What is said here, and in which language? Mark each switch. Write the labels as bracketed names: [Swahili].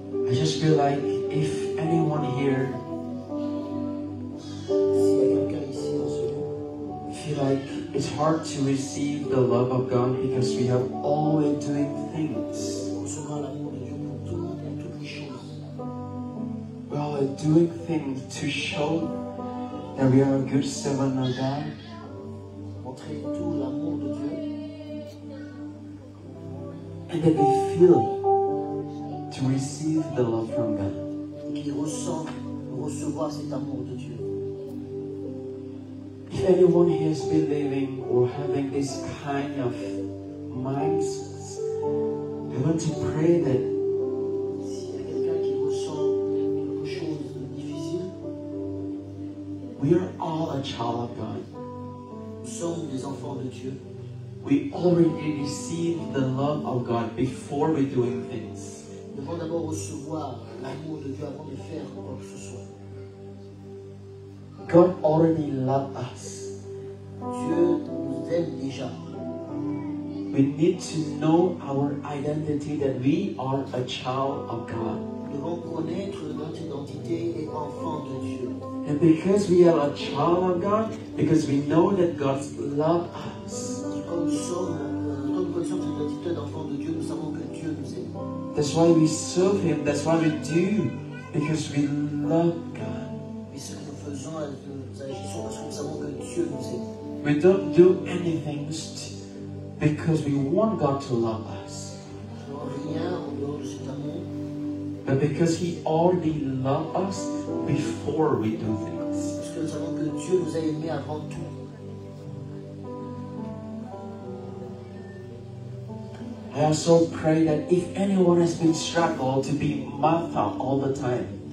[English] I just feel like if anyone here [French] S'il y a quelqu'un ici dans ce lieu, [English] feel like it's hard to receive the love of God because we have always doing things. [French] recevoir l'amour de Dieu pour toutes les choses. [English] We're always doing things to show that we are a good servant of God. [French] Montrer tout l'amour de Dieu. [English] And that we feel to receive the love from God. [French] Qui ressent recevoir cet amour de Dieu. [English] If anyone here is believing or having this kind of mindsets, I want to pray that [French] S'il y a quelqu'un qui ressent quelque chose de difficile, [English] we are all a child of God. [French] nous sommes des enfants de Dieu. [English] We already receive the love of God before we're doing things. [French] Nous devons d'abord recevoir l'amour de Dieu avant de faire quoi que ce soit. [English] God already loved us. [French] Dieu nous aime déjà. [English] We need to know our identity that we are a child of God. [French] Nous devons connaître notre identité et enfant de Dieu. [English] And because we are a child of God, because we know that God loves us, [French] Comme nous connaissons cette identité d'enfant de Dieu, nous savons que Dieu nous aime. [English] that's why we serve Him, that's why we do, because we love God. [French] Et ce que nous faisons, nous agissons parce que nous savons que Dieu nous aime. [English] We don't do anything because we want God to love us, [French] Nous n'avons rien en dehors de cet amour, [English] but because He already loved us before we do things. [French] parce que nous savons que Dieu nous a aimés avant tout. [English] I also pray that if anyone has been struggled to be Martha all the time,